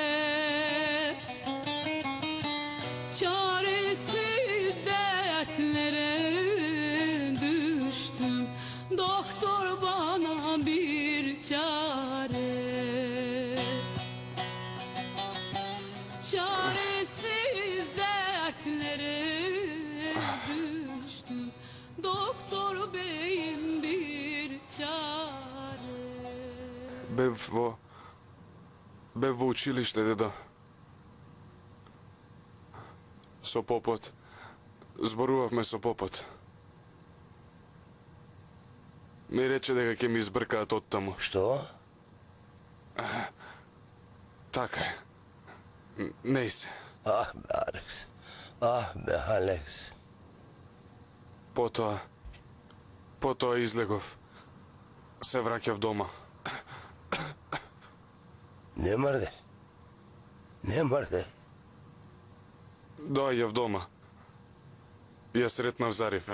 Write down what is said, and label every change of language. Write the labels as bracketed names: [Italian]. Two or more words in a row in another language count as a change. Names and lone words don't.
[Turkish] Çaresiz dertlere düştüm, doktor bana bir çare. Çaresiz dertlere düştüm, doktor beyim bir çare. [Macedonian] Бев во училиште, дедо. Со попот. Зборувавме со попот. Ми рече дека ќе ми избркаат оттаму. Што? Така е. Не се. [Turkish] Ah be Alex. Ah be Alex. [Macedonian] Потоа излегов. Се враќав дома. Не мрде. Не мрде. Доаѓав дома. Ја сретнав Зарифе.